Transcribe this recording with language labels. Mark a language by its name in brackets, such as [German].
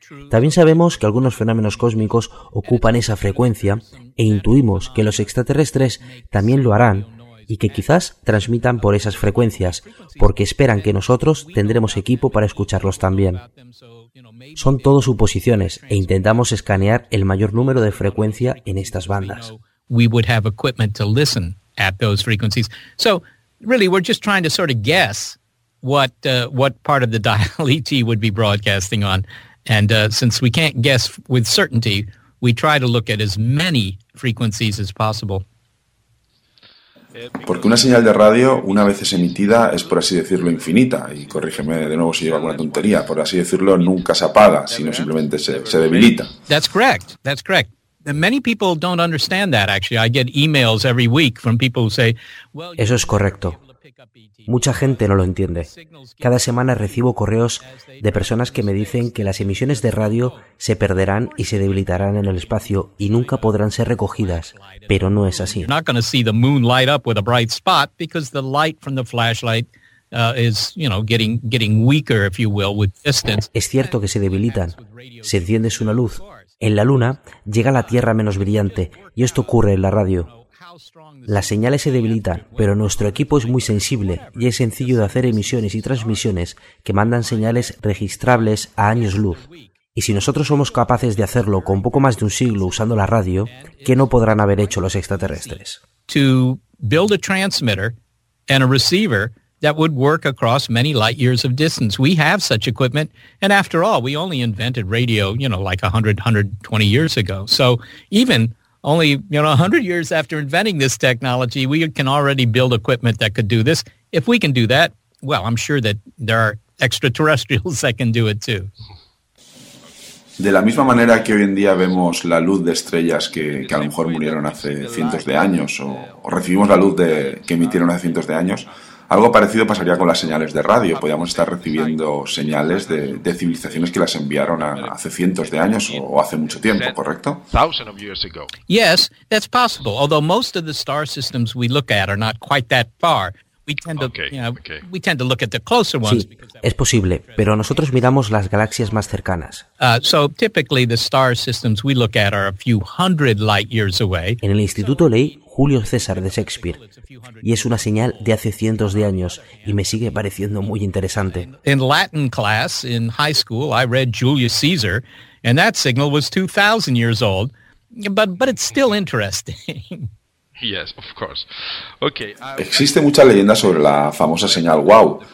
[Spanish] También sabemos que algunos fenómenos cósmicos ocupan esa frecuencia e intuimos que los extraterrestres también lo harán y que quizás transmitan por esas frecuencias, porque esperan que nosotros tendremos equipo para escucharlos también. Son todo suposiciones e intentamos escanear el mayor número de frecuencia en estas bandas. [English] We would have equipment to listen at those frequencies. So, really, we're just trying to sort of guess what part of the dial ET would be broadcasting on. And since we can't guess with certainty, we try to look at as many frequencies as possible. [Spanish] Porque una señal de radio, una vez es emitida, es, por así decirlo, infinita. Y corrígeme de nuevo si llevo alguna tontería. Por así decirlo, nunca se apaga, sino simplemente se debilita. [English] That's correct. Many people don't understand that, actually. I get emails every week from people who say, well, [Spanish] eso es correcto. Mucha gente no lo entiende. Cada semana recibo correos de personas que me dicen que las emisiones de radio se perderán y se debilitarán en el espacio y nunca podrán ser recogidas, pero no es así. [English] You're not going to see the moon light up with a bright spot because the light from the flashlight is, you know, getting weaker, if you will, with distance. [Spanish] Es cierto que se debilitan. Se enciende una luz. En la luna llega la Tierra menos brillante y esto ocurre en la radio. Las señales se debilitan, pero nuestro equipo es muy sensible y es sencillo de hacer emisiones y transmisiones que mandan señales registrables a años luz. Y si nosotros somos capaces de hacerlo con poco más de un siglo usando la radio, ¿qué no podrán haber hecho los extraterrestres? [English] To build a transmitter and a receiver that would work across many light years of distance. We have such equipment, and after all, we only invented radio, you know, like 100-120 years ago. So even only, you know, 100 years after inventing this technology, we can already build equipment that could do this. If we can do that, well, I'm sure that there are extraterrestrials that can do it too. [Spanish] De la misma manera que hoy en día vemos la luz de estrellas que a lo mejor murieron hace cientos de años, o recibimos la luz que emitieron hace cientos de años, algo parecido pasaría con las señales de radio. Podríamos estar recibiendo señales de civilizaciones que las enviaron hace cientos de años o hace mucho tiempo, ¿correcto? [English] Yes, that's possible. Although most of the star systems we look at are not quite that far, we tend to look at the closer ones. [Spanish] Sí, es posible, pero nosotros miramos las galaxias más cercanas. [English] So typically the star systems we look at are a few hundred light years away. [Spanish] En el Instituto leí Julio César de Shakespeare, y es una señal de hace cientos de años, y me sigue pareciendo muy interesante. [English] In Latin class, in high school, I read Julius Caesar, and that signal was 2,000 years old. But it's still interesting. Yes, of course. Okay. [Spanish] Existe mucha leyenda sobre la famosa señal WOW.